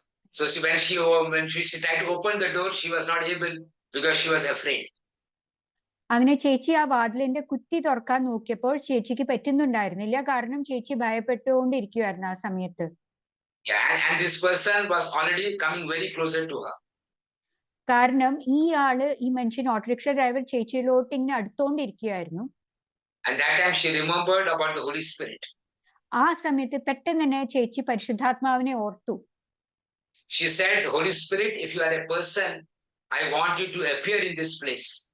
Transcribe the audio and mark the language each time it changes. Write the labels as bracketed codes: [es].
[en] So when she tried to open the door, she was not able because she was afraid. [ml] അങ്ങനെ ചേച്ചി ആ വാതിലിന്റെ കുറ്റി തുറക്കാൻ നോക്കിയപ്പോൾ ചേച്ചിക്ക് പറ്റുന്നുണ്ടായിരുന്നില്ല. കാരണം ചേച്ചി ഭയപ്പെട്ടുകൊണ്ടിരിക്കുകയായിരുന്നു ആ സമയത്ത്. [en] And this person was already coming very closer to her. [ml] കാരണം ഈ മനുഷ്യൻ ഓട്ടോറിക്ഷ ഡ്രൈവർ ചേച്ചിയിലോട്ട് ഇങ്ങനെ അടുത്തോണ്ടിരിക്കുകയായിരുന്നു. [en] And that time she remembered about the Holy Spirit. [ml] ആ സമയത്ത് പെട്ടെന്ന് തന്നെ ചേച്ചി പരിശുദ്ധാത്മാവിനെ ഓർത്തു. [en] She said, Holy Spirit, if you are a person, I want you to appear in this place.